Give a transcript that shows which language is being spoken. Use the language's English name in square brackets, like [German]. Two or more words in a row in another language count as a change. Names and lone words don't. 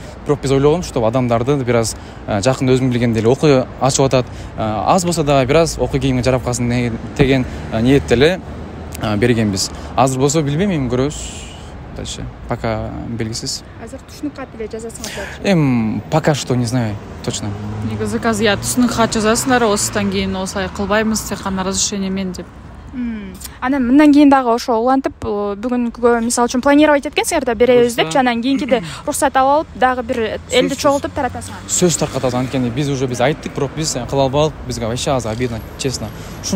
[Kyrgyz] Бирок биз ойлогом, что адамдарды бир аз жакын өзүң билгендей эле окуу ачып атат. Аз болсо да бир аз окуу кийимге жарап калсын деген ниетте эле бергенбиз. Азыр болсо билбейм, эми көрөбүз. [Russian] Дальше пока белгисиз. [Kyrgyz] Азыр түшүнүк кат эле жазасыңар болчу. [Russian] Пока что не знаю точно. [Kyrgyz] Негизи азыр түшүнүк кат жазасыңар, осыдан кийин осылай кылбайбыз, тек кана разрешение мен деп. Анан мындан кийин дагы ошо улантып, бүгүнкүгө мисалы үчүн планировать эткенсиңер да беребиз деп, анан кийинкиде уруксат алып алып дагы бир элди чогултуп таратасыңар. Сөз таркатабыз, анткени биз уже айттык, бирок биз кыла албадык, бизге вообще аз [Russian] обидно, честно.